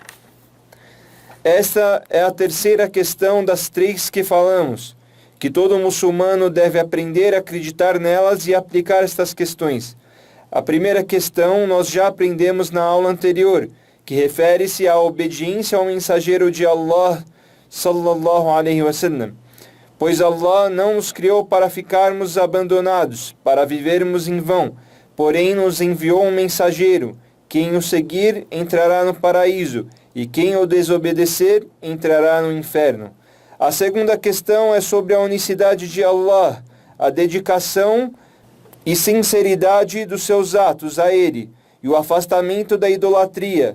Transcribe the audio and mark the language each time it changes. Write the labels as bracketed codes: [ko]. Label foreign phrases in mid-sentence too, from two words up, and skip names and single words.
[pt] Esta é a terceira questão das três que falamos, que todo muçulmano deve aprender a acreditar nelas e aplicar estas questões. A primeira questão nós já aprendemos na aula anterior, que refere-se à obediência ao mensageiro de Allah, [ar] صلى الله عليه وسلم. [pt] Pois Allah não nos criou para ficarmos abandonados, para vivermos em vão, porém nos enviou um mensageiro. Quem o seguir entrará no paraíso, e quem o desobedecer entrará no inferno. A segunda questão é sobre a unicidade de Allah, a dedicação e sinceridade dos seus atos a Ele, e o afastamento da idolatria.